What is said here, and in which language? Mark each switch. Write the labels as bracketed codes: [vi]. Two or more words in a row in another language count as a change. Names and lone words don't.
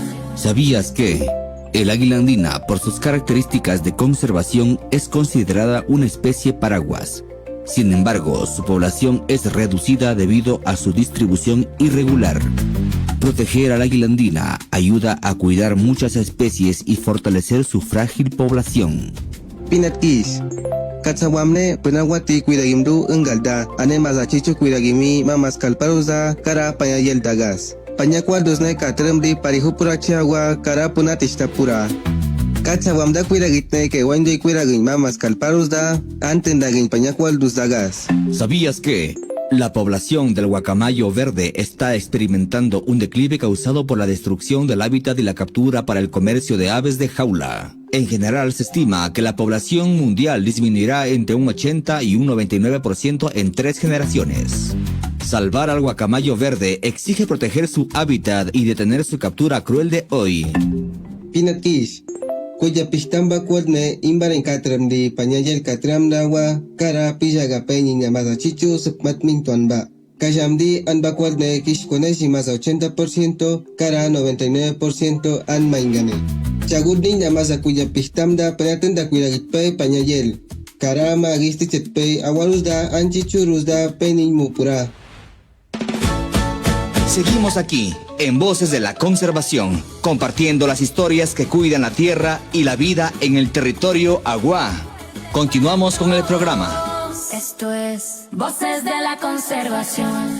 [es] ¿Sabías que el águila andina, por sus características de conservación, es considerada una especie paraguas? Sin embargo, su población es reducida debido a su distribución irregular. Proteger al águila andina ayuda a cuidar muchas especies y fortalecer su frágil población. [kwi] Pinatkis Katsawamne penawati cuidagimdu engalda ane mazachicho cuidagimi mamas kalparuza cara pañayel dagas. Pañacuardosne katremdi parihupurachiagua cara punatistapura. Katsawamda cuidagitne que wande cuidagin mamas kalparusda antendagin pañacualdus dagas. [es] ¿Sabías que la población del guacamayo verde está experimentando un declive causado por la destrucción del hábitat y la captura para el comercio de aves de jaula? En general se estima que la población mundial disminuirá entre un 80 y un 99% en 3 generaciones. Salvar al guacamayo verde exige proteger su hábitat y detener su captura cruel de hoy. [kwi] Pinatkis Kuya pistamba kuadne imbaren katram di panyajel katram dawa kara pijaga peñi nyamaza chichu sukmat mintuanba. Kajamdi anba kuadne kishkone simasa 80% kara 99% an maingane. Chagudni nyamaza kuya pistamda penatenda kuiragitpe panyajel. Kara magisti chetpe awarusda anchichurusda penin mupura. [es] Seguimos aquí, en Voces de la Conservación, compartiendo las historias que cuidan la tierra y la vida en el territorio Aguá. Continuamos con el programa. Esto es Voces de la Conservación.